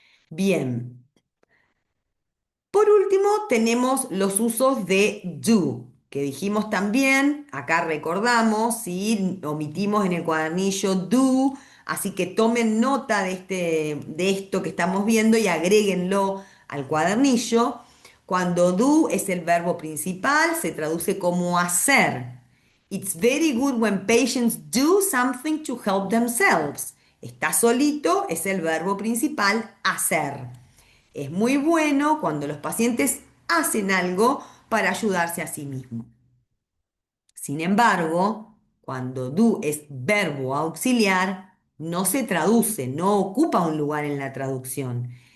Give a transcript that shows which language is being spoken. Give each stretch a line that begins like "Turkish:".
Spanish: Bien, por último, tenemos los usos de do, que dijimos también, acá recordamos, si omitimos en el cuadernillo do, así que tomen nota de esto que estamos viendo y agréguenlo al cuadernillo. Cuando do es el verbo principal, se traduce como hacer.
English: It's very good when patients do something to help themselves.
Spanish: Está solito es el verbo principal, hacer. Es muy bueno cuando los pacientes hacen algo para ayudarse a sí mismos. Sin embargo, cuando do es verbo auxiliar, no se traduce, no ocupa un lugar en la traducción.